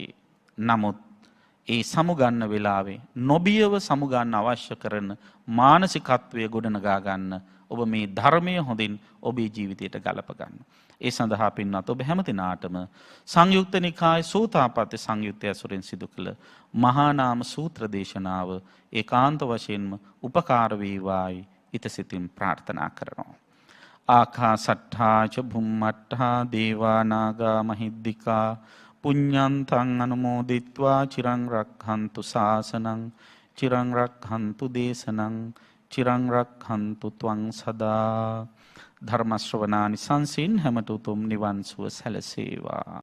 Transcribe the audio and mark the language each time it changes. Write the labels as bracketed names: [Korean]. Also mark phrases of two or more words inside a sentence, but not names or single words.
[Sinhala] නමුත් ඒ සමුගන්න වෙලාවේ නොබියව සමුගන්න අවශ්‍ය කරන මානසිකත්වය ගොඩනගා ගන්න ඔබ මේ ධර්මය හොඳින් ඔබේ ජීවිතයට ගලප ගන්න. ඒ සඳහා පින්වත් ඔබ හැම දිනාටම සංයුක්ත නිකාය සෝතාපට්ටි සංයුත්තය ඇසුරෙන් සිදු කළ මහා නාම සූත්‍ර දේශනාව ඒකාන්ත වශයෙන්ම උපකාර වේවායි ඉතසිතින් ප්‍රාර්ථනා කරනවා. [Pali] ආකාසට්ඨා ච භුම්මට්ඨා දේවා නාග මහිද්దికා පුඤ්ඤන්තං අනුමෝදිත්වා චිරං රක්ඛන්තු ශාසනං චිරං රක්ඛන්තු දේශනං චිරං රක්ඛන්තු ත්වං සදා. [Sinhala] ධර්ම ශ්‍රවණානි සංසින් හැමත උතුම් නිවන් සුව සැලසේවා.